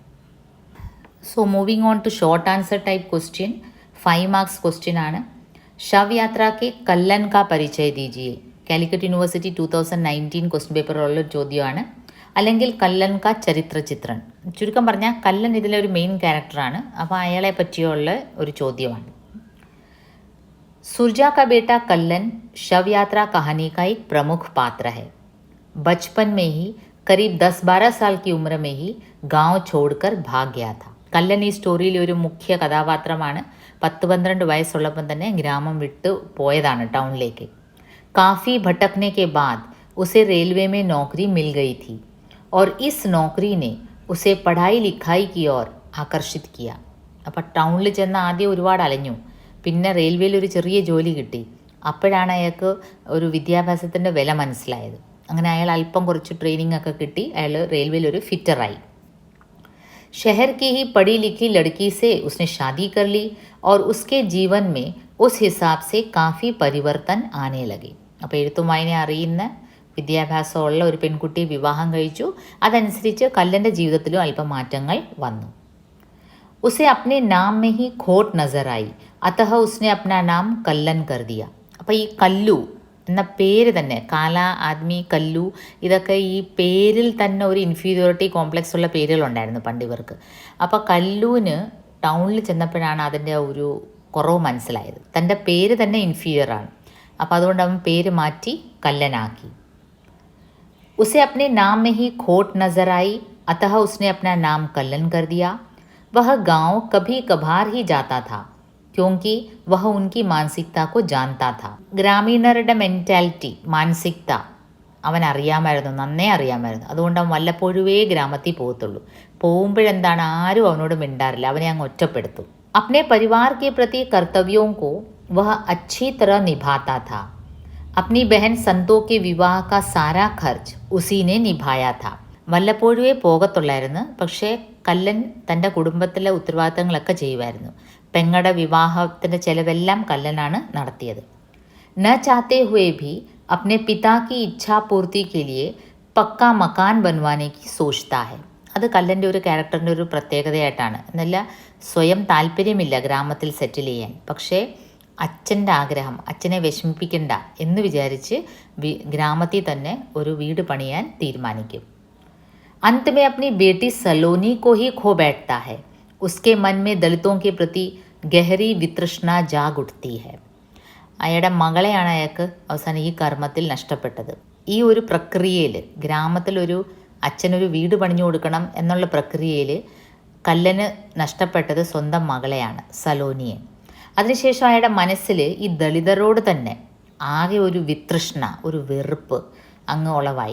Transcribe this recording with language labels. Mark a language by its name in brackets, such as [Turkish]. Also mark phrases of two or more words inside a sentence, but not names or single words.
[English] so moving on to short answer type question, 5 marks question ആണ്. [Hindi] शव यात्रा के कल्लन का परिचय दीजिए. [Malayalam] കാലിക്കറ്റ് യൂണിവേഴ്സിറ്റി 2019 ക്വസ്റ്റ്യൻ പേപ്പറിലുള്ള ചോദ്യമാണ്. [Hindi] അല്ലെങ്കിൽ कल्लन का चरित्र चित्रण. [Malayalam] ചുരുക്കം പറഞ്ഞാൽ കല്ലൻ ഇതിലെ ഒരു [English] main character. [Malayalam] അപ്പോൾ അയാളെ പറ്റിയുള്ള ഒരു ചോദ്യമാണ്. [Hindi] सुरजा का बेटा कल्लन शव यात्रा कहानी का एक प्रमुख पात्र है. बचपन में ही करीब 10-12 साल की उम्र में ही गांव छोड़कर भाग गया था. [Malayalam] കല്ലൻ ഈ സ്റ്റോറിയിലെ ഒരു മുഖ്യ കഥാപാത്രമാണ്. 10-12 വയസ്സുള്ളപ്പം തന്നെ ഗ്രാമം വിട്ട് പോയതാണ് ടൗണിലേക്ക്. [Hindi] काफ़ी भटकने के बाद उसे रेलवे में नौकरी मिल गई थी और इस नौकरी ने उसे पढ़ाई लिखाई की ओर आकर्षित किया. [Malayalam] അപ്പോൾ ടൗണിൽ ചെന്ന് ആദ്യം ഒരുപാട് അലഞ്ഞു, പിന്നെ റെയിൽവേയിൽ ഒരു ചെറിയ ജോലി കിട്ടി. അപ്പോഴാണ് അയാൾക്ക് ഒരു വിദ്യാഭ്യാസത്തിൻ്റെ വില മനസ്സിലായത്. അങ്ങനെ അയാൾ അല്പം കുറച്ച് ട്രെയിനിങ് ഒക്കെ കിട്ടി, അയാൾ റെയിൽവേയിൽ ഒരു ഫിറ്ററായി. [Hindi] शहर की ही पढ़ी लिखी लड़की से उसने शादी कर ली और उसके जीवन में उस हिसाब से काफ़ी परिवर्तन आने लगे. [Malayalam] അപ്പോൾ എഴുത്തും വായന അറിയുന്ന വിദ്യാഭ്യാസമുള്ള ഒരു പെൺകുട്ടിയെ വിവാഹം കഴിച്ചു. അതനുസരിച്ച് കല്ലൻ്റെ ജീവിതത്തിലും അല്പം മാറ്റങ്ങൾ വന്നു. [Hindi] उसे अपने नाम में ही खोट नजर आई, अतः उसने अपना नाम कल्लन कर दिया. [Malayalam] അപ്പോൾ ഈ കല്ലു എന്ന പേര് തന്നെ, കാല, ആദ്മി, കല്ലു, ഇതൊക്കെ ഈ പേരിൽ തന്നെ ഒരു [English] inferiority complex [Malayalam] ഉള്ള പേരുകളുണ്ടായിരുന്നു പണ്ട് ഇവർക്ക്. അപ്പോൾ കല്ലുവിന് ടൗണിൽ ചെന്നപ്പോഴാണ് അതിൻ്റെ ഒരു കുറവ് മനസ്സിലായത്. തൻ്റെ പേര് തന്നെ ഇൻഫീരിയറാണ്. അപ്പോൾ അതുകൊണ്ട് അവൻ പേര് മാറ്റി കല്ലനാക്കി. [Hindi] उसे अपने नाम में ही खोट नजर आई, अतः उसने अपना नाम कल्लन कर दिया. वह गांव कभी कभार ही जाता था क्योंकि वह उनकी मानसिकता को जानता था. [Malayalam] ഗ്രാമീണരുടെ മെൻറ്റാലിറ്റി, മാനസികത അവൻ അറിയാമായിരുന്നു, നന്നേ അറിയാമായിരുന്നു. അതുകൊണ്ട് അവൻ വല്ലപ്പോഴുവേ ഗ്രാമത്തിൽ പോകത്തുള്ളൂ. പോകുമ്പോഴെന്താണ്, ആരും അവനോട് മിണ്ടാറില്ല, അവനെ അങ്ങ് ഒറ്റപ്പെടുത്തും. [Hindi] अपने परिवार के प्रति कर्तव्यों को वह अच्छी तरह निभाता था. अपनी बहन संतो के विवाह का सारा खर्च उसी ने निभाया था. [Malayalam] വല്ലപ്പോഴുവേ പോകത്തുള്ളായിരുന്നു, പക്ഷേ കല്ലൻ തൻ്റെ കുടുംബത്തിലെ ഉത്തരവാദിത്തങ്ങളൊക്കെ ചെയ്യുമായിരുന്നു. പെങ്ങളുടെ വിവാഹത്തിൻ്റെ ചിലവെല്ലാം കല്ലനാണ് നടത്തിയത്. [Hindi] न चाहते हुए भी अपने पिता की इच्छा पूर्ति के लिए पक्का मकान बनवाने की सोचता है. [Malayalam] അത് കല്ലൻ്റെ ഒരു ക്യാരക്ടറിൻ്റെ ഒരു പ്രത്യേകതയായിട്ടാണ്. എന്നല്ല, സ്വയം താല്പര്യമില്ല ഗ്രാമത്തിൽ സെറ്റിൽ ചെയ്യാൻ, പക്ഷേ അച്ഛൻ്റെ ആഗ്രഹം, അച്ഛനെ വിഷമിപ്പിക്കണ്ട എന്ന് വിചാരിച്ച് ഗ്രാമത്തിൽ തന്നെ ഒരു വീട് പണിയാൻ തീരുമാനിക്കും. [Hindi] अंत में अपनी बेटी सलोनी को ही खो बैठता है. उसके मन में दलितों के प्रति गहरी वितृष्णा जाग उठती है. [Malayalam] അയാളുടെ മകളെയാണ് അയാൾക്ക് അവസാനം ഈ കർമ്മത്തിൽ നഷ്ടപ്പെട്ടത്. ഈ ഒരു പ്രക്രിയയിൽ, ഗ്രാമത്തിലൊരു അച്ഛനൊരു വീട് പണിഞ്ഞു കൊടുക്കണം എന്നുള്ള പ്രക്രിയയിൽ കല്ലന് നഷ്ടപ്പെട്ടത് സ്വന്തം മകളെയാണ്, സലോനിയെ. അതിനുശേഷം അയാളുടെ മനസ്സിൽ ഈ ദളിതരോട് തന്നെ ആകെ ഒരു വിതൃഷ്ണ, ഒരു വെറുപ്പ് അങ്ങ് ഉളവായി.